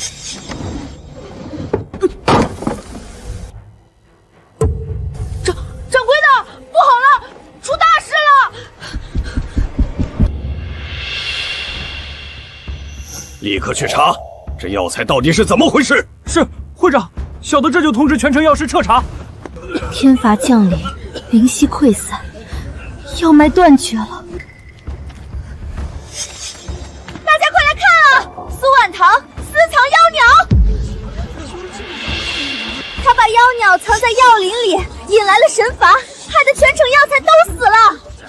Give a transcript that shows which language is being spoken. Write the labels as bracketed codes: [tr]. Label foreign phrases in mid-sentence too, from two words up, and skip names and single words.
[zh] 掌櫃的，不好了，出大事了！立刻去查，這藥材到底是怎麼回事？是會長，小的這就通知全城藥師徹查。天罰降臨，靈犀潰散，藥脈斷絕了。蘇婉棠私藏妖鳥，他把妖鳥藏在藥林裡，引來了神罚，害得全城药材都死了。